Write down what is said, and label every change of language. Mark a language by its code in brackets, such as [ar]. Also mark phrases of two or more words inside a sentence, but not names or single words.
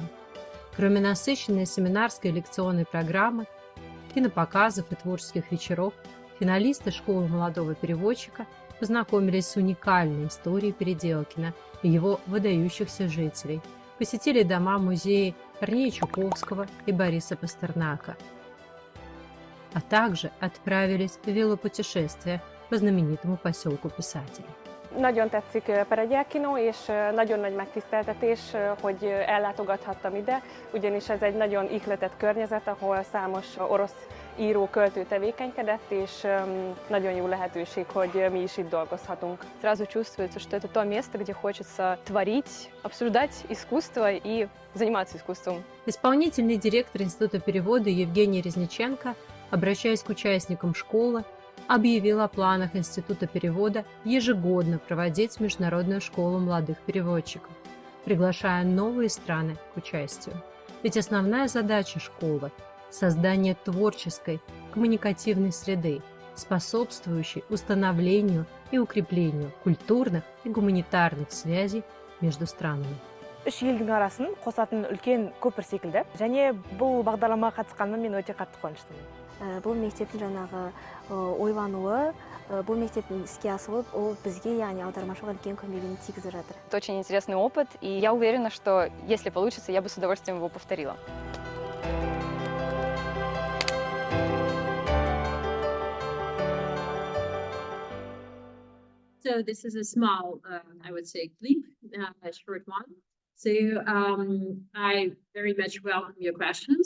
[ru] Кроме насыщенной семинарской и лекционной программы, кинопоказов и творческих вечеров, финалисты школы молодого переводчика познакомились с уникальной историей Переделкина и его выдающихся жителей, посетили дома-музеи Корнея Чуковского и Бориса Пастернака, а также отправились в велопутешествие по знаменитому поселку писателей. [hu] Nagyon tetszik Переделкино, és nagyon nagy megtiszteltetés, hogy ellátogathattam ide, ugyanis ez egy nagyon ihletett környezet, ahol számos orosz író, költő tevékenykedett, és nagyon jó lehetőség, hogy mi is itt dolgozhatunk. [ru] Сразу чувствуется, что это то место, где хочется творить, обсуждать искусство и заниматься искусством. Исполнительный директор Института перевода Евгений Резниченко, обращаясь к участникам школы, объявил о планах Института перевода ежегодно проводить Международную школу молодых переводчиков, приглашая новые страны к участию. Ведь основная задача школы – создание творческой, коммуникативной среды, способствующей установлению и укреплению культурных и гуманитарных связей между странами. [kk] Үш елдің арасын қосатын үлкен көпір секілді. Және бұл бағдарламаға қатысқаныма мен өте қатты қуаныштымын. Бұл мектептің жаңағы ойлануы, бұл мектептің іске асылып, ол бізге, яғни аудармашыға үлкен көмегін тигізіп жатыр. [ru] Это очень интересный опыт, и я уверена, что если получится, я бы с удовольствием его повторила. [en] So this is a small, I would say, clip, a short one. So I very much welcome your questions.